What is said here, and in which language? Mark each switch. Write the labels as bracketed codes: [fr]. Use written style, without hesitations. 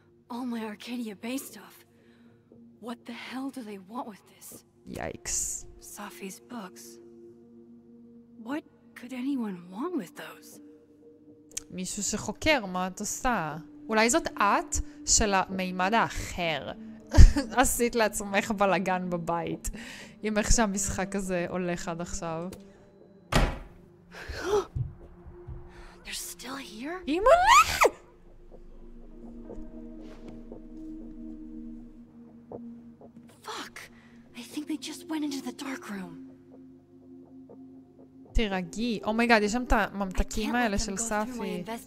[en] All my Arcadia-based stuff. What the hell do they want with this? Yikes. Safi's books. What could anyone want with those? [he] מישהו שחוקר, מה את עושה? אולי זאת את של המימד האחר. עשית לעצמך בלגן בבית. עם איך שהמשחק הזה הולך עד עכשיו. [en] They're still here? [he] אימא'לה! [en] Fuck! I think they just went into the dark room. [he] תירגעי. אומייגאד, יש שם את הממתקים האלה של ספי.